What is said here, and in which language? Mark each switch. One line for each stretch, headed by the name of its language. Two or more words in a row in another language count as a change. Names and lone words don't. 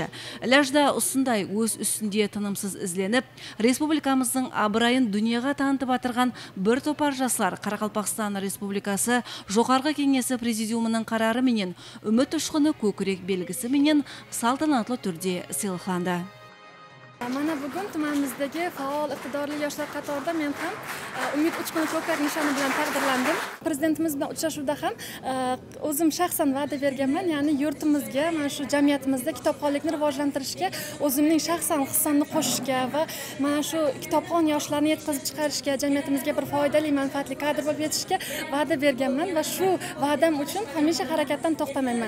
Kara-Kalpak: Ләжда осындай өз үстінде тынымсыз ізленіп, республикамыздың абырайын дүниеға танытып атырған бір топар жастар Қарақалпақстан Республикасы Жоғарғы Кеңесі президиумының қарары менен үміт ұшқыны көкірек белгісі менен салтанатлы түрде сыйлықталды.
Uzbek: Mana bugun tumanimizdagi faol iqtidorli yoshlar qatorida men ham Umid Uchquni ko'krak nishoni bilan taqdirlandim. Prezidentimiz bilan uchrashuvda ham o'zim shaxsan va'da berganman, ya'ni yurtimizga, mana shu jamiyatimizda kitobxonlikni rivojlantirishga, o'zimning shaxsan hissamni qo'shishga va mana shu kitobxon yoshlarni yetkazib chiqarishga, jamiyatimizga bir foydali, manfaatli kadr bo'lib yetishga va'da berganman va shu va'dam uchun hamisha harakatdan to'xtamayman.